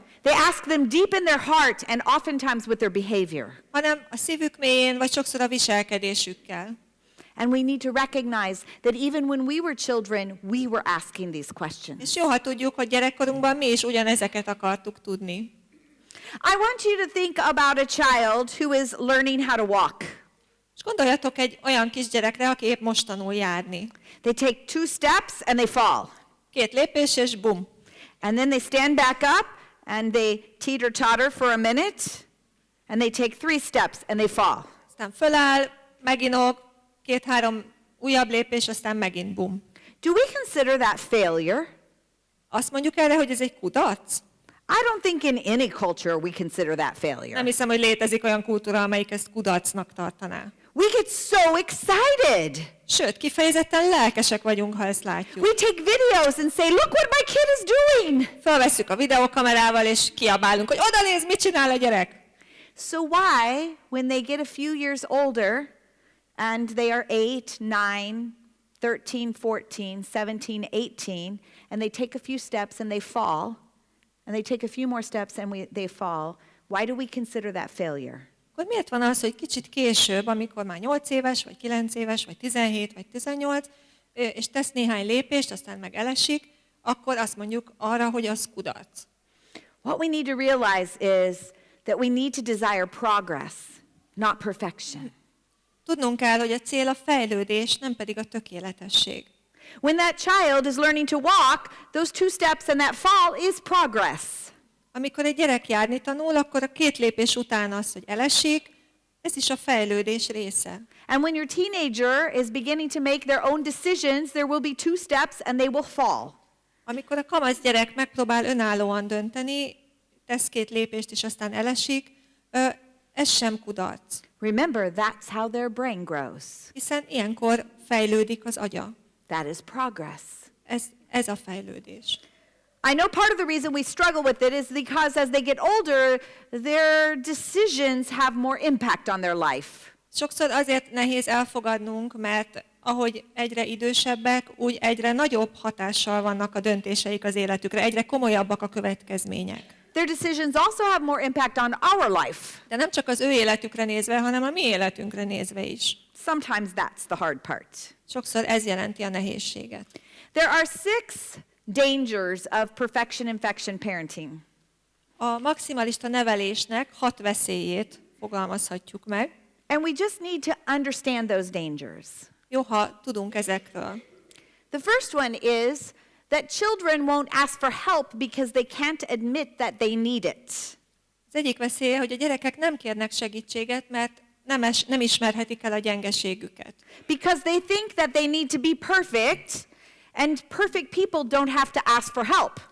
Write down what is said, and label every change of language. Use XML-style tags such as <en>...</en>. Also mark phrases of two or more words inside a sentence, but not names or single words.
<en>They ask them deep in their heart and oftentimes with their behavior.</en> <hu>hanem a szívük mélyén, vagy sokszor a viselkedésükkel.</hu> <en>And we need to recognize that even when we were children, we were asking these questions.</en> <hu>És jó, ha tudjuk, hogy gyerekkorunkban mi is ugyanezeket akartuk tudni.</hu> <en>I want you to think about a child who is learning how to walk.</en> <hu>És gondoljatok egy olyan kisgyerekre, aki épp most tanul járni.</hu> <en>They take 2 steps and they fall.</en> <hu>2 lépés, és bum.</hu> <en>And then they stand back up and they teeter-totter for a minute. And they take 3 steps and they fall.</en> <hu>Aztán föláll, meginog, 2-3 újabb lépés, aztán megint bum.</hu> <en>Do we consider that failure?</en> <hu>Azt mondjuk erre, hogy ez egy kudarc?</hu> <en>I don't think in any culture we consider that failure.</en> <hu>Nem hiszem, hogy létezik olyan kultúra, amelyik ezt kudarcnak tartaná.</hu> <en>We get so excited.</en> <hu>Sőt, kifejezetten lelkesek vagyunk, ha ezt látjuk.</hu> <en>We take videos and say, look what my kid is doing.</en> <hu>Felvesszük a videókamerával, és kiabálunk, hogy oda nézd, mit csinál a gyerek.</hu> <en>So why, when they get a few years older, and they are 8, 9, 13, 14, 17, 18, and they take a few steps and they fall, and they take a few more steps and they fall, why do we consider that failure?</en> <hu>Akkor miért van az, hogy kicsit később, amikor már 8 éves, vagy 9 éves, vagy 17, vagy 18, és tesz néhány lépést, aztán meg elesik, akkor azt mondjuk arra, hogy az kudarc.</hu> <en>What we need to realize is that we need to desire progress, not perfection.</en> <hu>Tudnunk kell, hogy a cél a fejlődés, nem pedig a tökéletesség.</hu> <en>When that child is learning to walk, those 2 steps and that fall is progress.</en> <hu>Amikor egy gyerek járni tanul, akkor a 2 lépés után az, hogy elesik, ez is a fejlődés része.</hu> <en>And when your teenager is beginning to make their own decisions, there will be 2 steps and they will fall.</en> <hu>Amikor a kamasz gyerek megpróbál önállóan dönteni, tesz 2 lépést, és aztán elesik, ez sem kudarc.</hu> <en>Remember, that's how their brain grows.</en> <hu>Hiszen ilyenkor fejlődik az agya.</hu> <en>That is progress.</en> <hu>Ez a fejlődés.</hu> <en>I know part of the reason we struggle with it is because as they get older, their decisions have more impact on their life.</en> <hu>Sokszor azért nehéz elfogadnunk, mert ahogy egyre idősebbek, úgy egyre nagyobb hatással vannak a döntéseik az életükre, egyre komolyabbak a következmények.</hu> <en>Their decisions also have more impact on our life.</en> <hu>De nem csak az ő életükre nézve, hanem a mi életünkre nézve is.</hu> <en>Sometimes that's the hard part.</en> <hu>Sokszor ez jelenti a nehézséget.</hu> <en>There are 6 dangers of perfection infection parenting.</en> <hu>A maximalista nevelésnek 6 veszélyét fogalmazhatjuk meg.</hu> <en>And we just need to understand those dangers.</en> <hu>Jó, ha tudunk ezekről.</hu> <en>The first one is that children won't ask for help because they can't admit that they need it.</en> <hu>Az egyik veszély, hogy a gyerekek nem kérnek segítséget, mert nem ismerhetik el a gyengeségüket.</hu> <en>Because they think that they need to be perfect, and perfect people don't have to ask for help.</en>